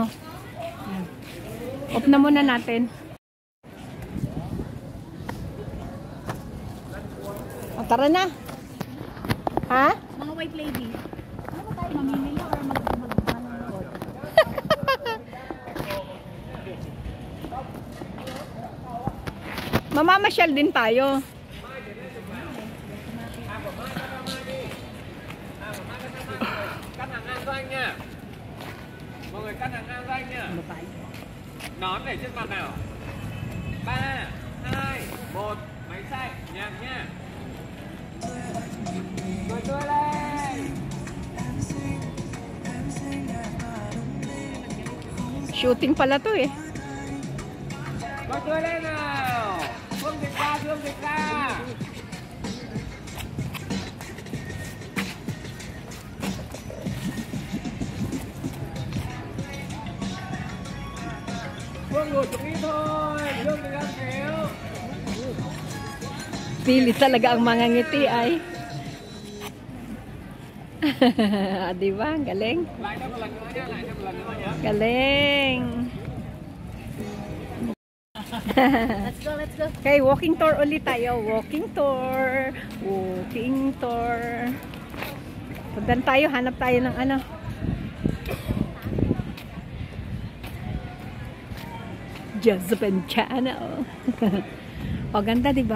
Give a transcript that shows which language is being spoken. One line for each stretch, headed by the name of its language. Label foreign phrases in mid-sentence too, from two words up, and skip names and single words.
Filipino: Off na muna natin. O, tara na. Ha? Mga
English: white lady.
Filipino: Ano ba tayo mamimili or mag-manood? Mamamasyal din tayo.
Vietnamese: Cắt hàng ngang cho anh nha. Mọi người cắt hàng ngang cho anh nha. Nón để trên mặt nào. 3, 2, 1. Máy xay, nhạc nha. Cười tươi lên.
Filipino: Shooting pala to eh.
Vietnamese: Cười tươi lên nào. Phương dịch ra, Phương dịch ra. Phương ngồi xuống ít thôi. Phương đừng ăn kéo.
Filipino: Pili talaga ang mga ngiti ay. Di ba? Galing.
Vietnamese: Lại thêm một lần nữa nhá, lại thêm một lần nữa nhá.
Filipino: Galing.
English: Let's go, let's go. Okay, walking tour
Filipino: ulit tayo.
English: Walking tour. Walking tour.
Filipino: Puntan tayo, hanap tayo ng ano. Josephine Channel. O, ganda diba?